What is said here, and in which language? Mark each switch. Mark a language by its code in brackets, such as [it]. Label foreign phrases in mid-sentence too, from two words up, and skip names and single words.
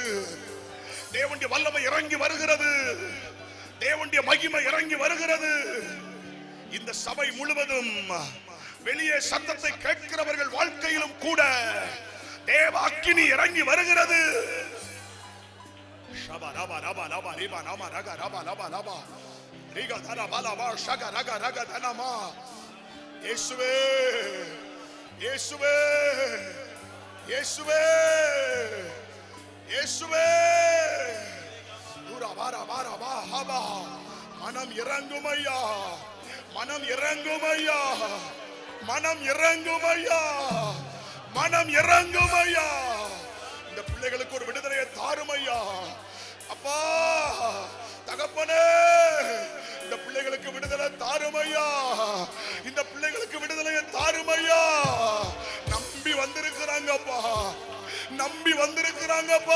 [ta] தேவனுடைய வல்லமை இறங்கி வருகிறது. தேவனுடைய மகிமை இறங்கி வருகிறது. இந்த சபை முழுவதும் வெளியே சத்தத்தை கேட்கிறவர்கள் வாழ்க்கையிலும் கூட தேவ அக்கினி இறங்கி வருகிறது. Shaba raba raba raba riba nama raga raba raba raba. Riga dara bala ba shaga raga raga danama. Yeshuve, Yeshuve, Yeshuve, Yeshuve. Ura bara bara ba haba. மனம் இரங்குமையா, மனம் இரங்குமையா, மனம் இரங்குமையா, மனம் இரங்குமையா, manam irangumaya. இந்த பிள்ளைகளுக்கு ஒரு விடுதலையை தாருமையா அப்பா தகப்பனே, இந்த பிள்ளைகளுக்கு விடுதலை தாருமையா, இந்த பிள்ளைகளுக்கு விடுதலையை தாருமையா. நம்பி வந்திருக்கிறாங்கப்பா, நம்பி வந்திருக்கிறாங்கப்பா.